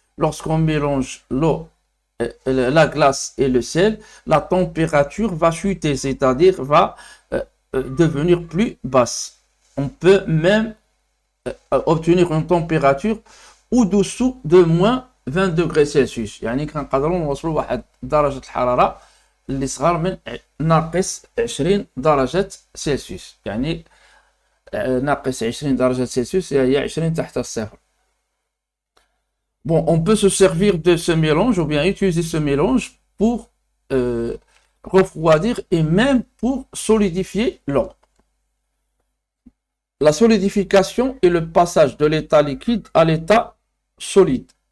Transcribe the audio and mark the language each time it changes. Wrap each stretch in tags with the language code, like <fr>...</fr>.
<fr>Lorsqu'on mélange l'eau, la glace et le sel, la température va chuter, c'est-à-dire va devenir plus basse. On peut même obtenir une température au-dessous de moins 20 degrés Celsius.</fr> <ar>يعني كنقدروا نوصلوا واحد درجة الحرارة اللي صغار من ناقص 20 درجة سلسيوس. يعني ناقص 20 درجة سلسيوس هي 20 تحت الصفر.</ar> <fr>Bon, on peut se servir de ce mélange ou bien utiliser ce mélange pour refroidir et même pour solidifier l'eau. La solidification est le passage de l'état liquide à l'état solide.</fr>